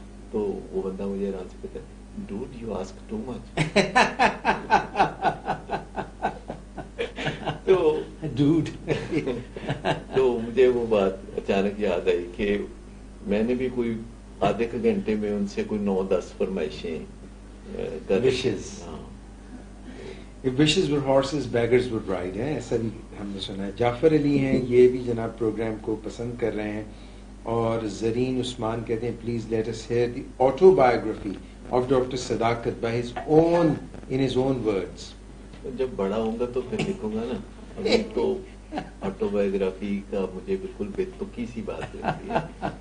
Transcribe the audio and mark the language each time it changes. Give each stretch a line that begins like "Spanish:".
Urdu: تو وہ بندہ مجھے ایران سے کہتا ہے,
English: Dude you ask too much. dude.
Urdu: تو مجھے وہ بات اچانک یاد آئی کہ میں نے بھی کوئی آدھے کے گھنٹے میں ان سے کوئی 9-10 فرمائشیں
English: Wishes. If wishes were horses, beggars would ride.
Urdu: ایسا بھی ہم نے سنا ہے. جعفر علی ہیں, یہ بھی جناب پروگرام کو پسند کر رہے ہیں. اور زرین عثمان کہتے ہیں
English: Please let us hear the autobiography of doctor Sadaqat by his own in his own words.
Urdu: جب بڑا ہوں گا تو پھر لکھوں گا نا. ابھی تو آٹو بایوگرافی کا مجھے بالکل بے تکی سی بات لگتی ہے.